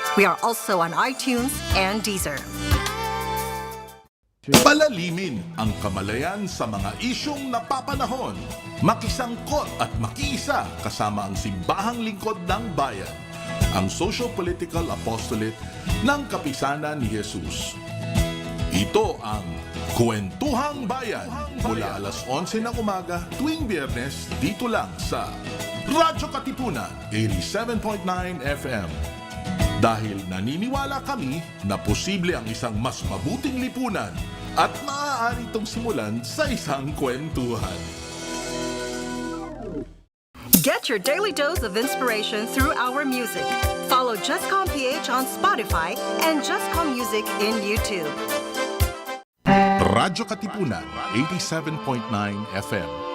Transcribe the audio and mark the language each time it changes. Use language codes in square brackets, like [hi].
[en] We are also on iTunes and Deezer. [tl] Palalimin ang kamalayan sa mga isyong napapanahon. Makisangkot at makiisa kasama ang simbahang lingkod ng bayan. Ang Socio-Political Apostolate ng Kapisanan ni Jesus. Ito ang Kwentuhang Bayan mula alas 11 ng umaga tuwing Biyernes dito lang sa Radyo Katipunan 87.9 FM. Dahil naniniwala kami na posible ang isang mas mabuting lipunan at maaari itong simulan sa isang kwentuhan. [en] Get your daily dose of inspiration through our music. Follow Jescom.ph on Spotify and Jescom Music in YouTube. [tl] Radyo Katipunan 87.9 FM.